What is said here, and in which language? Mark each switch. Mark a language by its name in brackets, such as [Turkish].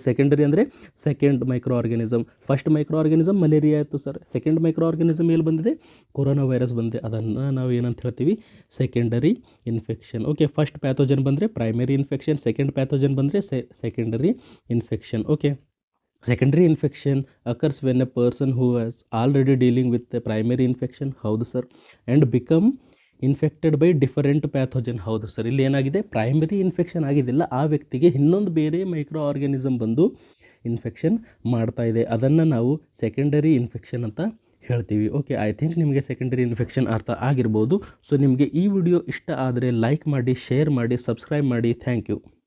[Kannada] Secondary ಅಂದರೆ second micro organism. First micro organism malaria ಇತ್ತು sir, second micro organism ಎಲ್ಲಿ ಬಂದಿದೆ, ಕೊರೋನಾ ವೈರಸ್ ಬಂದಿದೆ, ಅದನ್ನು ನಾವು ಏನಂತ ಹೇಳ್ತೀವಿ, secondary infection, okay. First pathogen ಬಂದರೆ ಪ್ರೈಮರಿ ಇನ್ಫೆಕ್ಷನ್, ಸೆಕೆಂಡ್ ಪ್ಯಾಥೋಜನ್ ಬಂದರೆ secondary infection, okay. [English] Secondary infection occurs when a person who is already dealing with the primary infection, [Kannada] ಹೌದು sir, [English] and become infected by different pathogen. [Kannada] ಹೌದು sir, ಇಲ್ಲಿ ಏನಾಗಿದೆ, primary infection ಆಗಿದ್ದಿಲ್ಲ, ಆ ವ್ಯಕ್ತಿಗೆ ಇನ್ನೊಂದು ಬೇರೆ micro organism ಬಂದು ಇನ್ಫೆಕ್ಷನ್ ಮಾಡ್ತಾ ಇದೆ, ಅದನ್ನು ನಾವು ಸೆಕೆಂಡರಿ ಇನ್ಫೆಕ್ಷನ್ ಅಂತ ಹೇಳ್ತೀವಿ, ಓಕೆ. ಐ ಥಿಂಕ್ ನಿಮಗೆ ಸೆಕೆಂಡರಿ ಇನ್ಫೆಕ್ಷನ್ ಅರ್ಥ ಆಗಿರ್ಬೋದು. ಸೊ ನಿಮಗೆ ಈ ವಿಡಿಯೋ ಇಷ್ಟ ಆದರೆ ಲೈಕ್ ಮಾಡಿ, ಶೇರ್ ಮಾಡಿ, ಸಬ್ಸ್ಕ್ರೈಬ್ ಮಾಡಿ. Thank you.